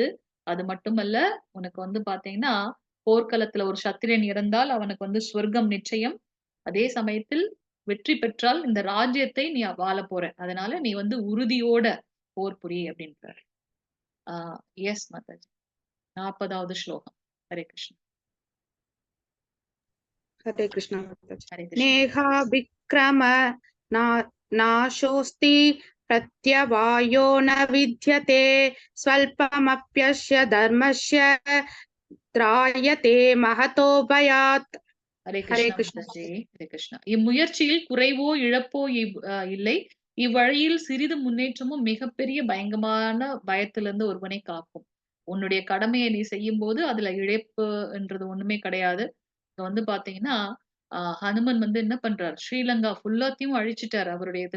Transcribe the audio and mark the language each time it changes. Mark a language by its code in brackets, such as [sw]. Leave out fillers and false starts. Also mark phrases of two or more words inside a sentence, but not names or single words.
[ta] அது மட்டுமல்ல, உனக்கு வந்து பாத்தீங்கன்னா போர்க்களத்துல ஒரு சத்திரியன் இறந்தால் அவனுக்கு வந்து ஸ்வர்க்கம் நிச்சயம். அதே சமயத்தில் வெற்றி பெற்றால் இந்த ராஜ்யத்தை நீ வாழ போற. அதனால நீ வந்து உறுதியோட போர் புரி அப்படின்றார். எஸ் மாதாஜி. 40வது ஸ்லோகம். ஹரே கிருஷ்ணா. [hi] हरे कृष्ण माताजी। [ta] ஹரே கிருஷ்ணா. [sa] नेहा विक्रम नाशोऽस्ति प्रत्यवायो न विद्यते स्वल्पमप्यस्य धर्मस्य त्रायते महतो भयात्। [ta] ஹரே [sa] हरे [ta] கிருஷ்ணா [sa] कृष्ण [ta] மாதாஜி. ஹரே கிருஷ்ணா. இம்முயற்சியில் குறைவோ இழப்போ இல்லை. இவ்வழியில் சிறிது முன்னேற்றமும் மிகப்பெரிய பயங்கரமான பயத்திலிருந்து ஒருவனை காக்கும். உன்னுடைய கடமையை நீ செய்யும்போது அதுல இழப்புன்றது ஒண்ணுமே கிடையாது. இப்ப வந்து பாத்தீங்கன்னா ஹனுமன் வந்து என்ன பண்றாரு, ஸ்ரீலங்கா ஃபுல்லாத்தையும் அழிச்சிட்டாரு அவருடைய இதுல.